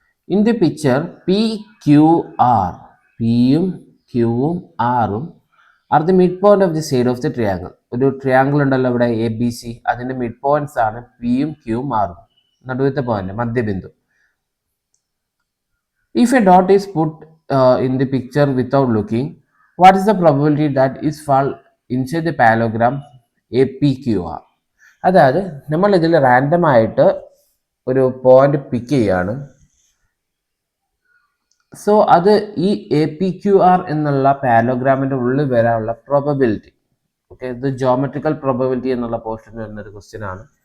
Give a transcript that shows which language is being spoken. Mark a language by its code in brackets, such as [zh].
[en] in the picture PQR, [ml] പിയും ക്യൂവും ആറും [en] Are the mid point of the side of the triangle. [ml] ഒരു triangle ഉണ്ടല്ലോ ഇവിടെ ABC, അതിൻ്റെ മിഡ് പോയിന്റ്സ് ആണ് പിയും ക്യൂവും ആറും, നടുവത്തെ point, മധ്യബിന്ദു. [en] If a dot is put in the picture without looking, what is the probability that is fall inside the parallelogram APQR? [ml] അതായത് നമ്മൾ ഇതിൽ റാൻഡം ആയിട്ട് ഒരു പോയിന്റ് പിക്ക് ചെയ്യാണ്. സോ അത് ഈ APQR എന്നുള്ള പാരലോഗ്രാമിൻ്റെ ഉള്ളിൽ വരാനുള്ള പ്രോബബിലിറ്റി. ഓക്കെ, ഇത് ജോമെട്രിക്കൽ പ്രോബബിലിറ്റി എന്നുള്ള പോർഷൻ വരുന്നൊരു ക്വസ്റ്റ്യൻ ആണ്.